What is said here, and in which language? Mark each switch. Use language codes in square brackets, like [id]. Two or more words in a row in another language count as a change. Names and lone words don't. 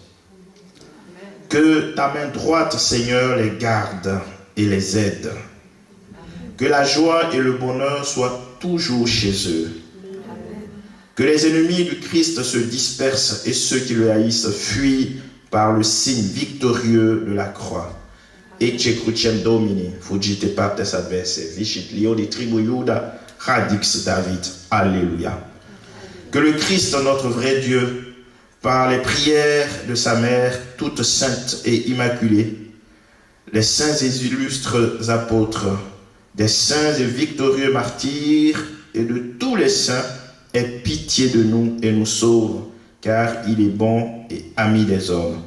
[fr] Que ta main droite, Seigneur, les garde et les aide. Que la joie et le bonheur soient toujours chez eux. Que les ennemis du Christ se dispersent et ceux qui le haïssent fuient par le signe victorieux de la croix. [la] Ece crucem Domini, fugite partes adversae, vicit leo di tribu Iuda, radix David. [fr] Alléluia. Que le Christ, notre vrai Dieu, par les prières de sa mère, toute sainte et immaculée, les saints et illustres apôtres, des saints et victorieux martyrs et de tous les saints, ait pitié de nous et nous sauve, car il est bon et ami des hommes.